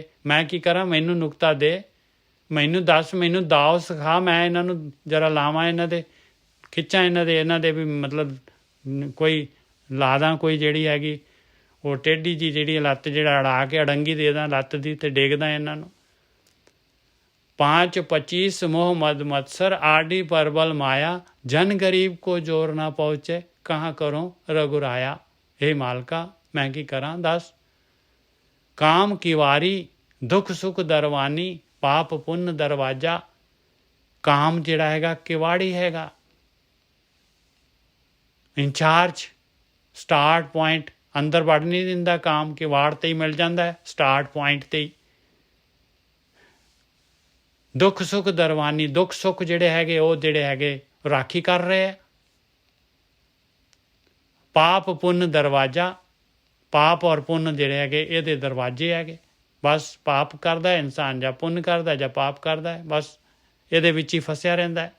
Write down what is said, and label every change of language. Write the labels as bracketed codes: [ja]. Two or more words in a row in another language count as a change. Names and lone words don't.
[pa] ਮੈਂ ਕੀ ਕਰਾਂ, ਮੈਨੂੰ ਨੁਕਤਾ ਦੇ, ਮੈਨੂੰ ਦੱਸ, ਮੈਨੂੰ ਦਾਓ ਸਿਖਾ, ਮੈਂ ਇਹਨਾਂ ਨੂੰ ਜਰਾ ਲਾਵਾਂ, ਇਹਨਾਂ ਦੇ ਖਿੱਚਾਂ, ਇਹਨਾਂ ਦੇ ਵੀ ਮਤਲਬ ਕੋਈ ਲਾ ਦਾਂ ਕੋਈ ਜਿਹੜੀ ਹੈਗੀ ਉਹ ਟੇਢੀ ਜੀ ਜਿਹੜੀ ਲੱਤ ਜਿਹੜਾ ਅੜਾ ਕੇ ਅੜੰਗੀ ਦੇ ਦਾਂ ਲੱਤ ਦੀ ਤੇ ਡੇਗਦਾ ਇਹਨਾਂ ਨੂੰ। [hi] 5-25 मोह मद मत्सर आडी परबल माया, जन गरीब को जोर ना पहुँचे, कहाँ करो रघुराया। [pa] ਹੇ ਮਾਲਕਾ ਮੈਂ ਕੀ ਕਰਾਂ ਦੱਸ। [hi] काम किवारी दुख सुख दरवानी, पाप पुण्य दरवाजा। [pa] ਕਾਮ ਜਿਹੜਾ ਹੈਗਾ ਕਿਵਾੜੀ ਹੈਗਾ, ਇੰਚਾਰਜ, [en] start point. [pa] ਅੰਦਰ ਵੜ ਨਹੀਂ ਦਿੰਦਾ ਕਾਮ, ਕਿਵਾੜ ਤੇ ਹੀ ਮਿਲ ਜਾਤਾ ਹੈ, [en] start point [pa] ਤੇ ਹੀ। ਦੁੱਖ ਸੁੱਖ ਦਰਵਾਨੀ, ਦੁੱਖ ਸੁੱਖ ਜਿਹੜੇ ਹੈਗੇ ਉਹ ਜਿਹੜੇ ਹੈਗੇ ਰਾਖੀ ਕਰ ਰਹੇ ਆ। ਪਾਪ ਪੁੰਨ ਦਰਵਾਜ਼ਾ, ਪਾਪ ਔਰ ਪੁੰਨ ਜਿਹੜੇ ਹੈਗੇ ਇਹਦੇ ਦਰਵਾਜ਼ੇ ਹੈਗੇ। ਬਸ ਪਾਪ ਕਰਦਾ ਹੈ ਇਨਸਾਨ, ਜਾਂ ਪੁੰਨ ਕਰਦਾ ਜਾਂ ਪਾਪ ਕਰਦਾ ਹੈ, ਬਸ ਇਹਦੇ ਵਿੱਚ ਹੀ ਫਸਿਆ ਰਹਿੰਦਾ ਹੈ।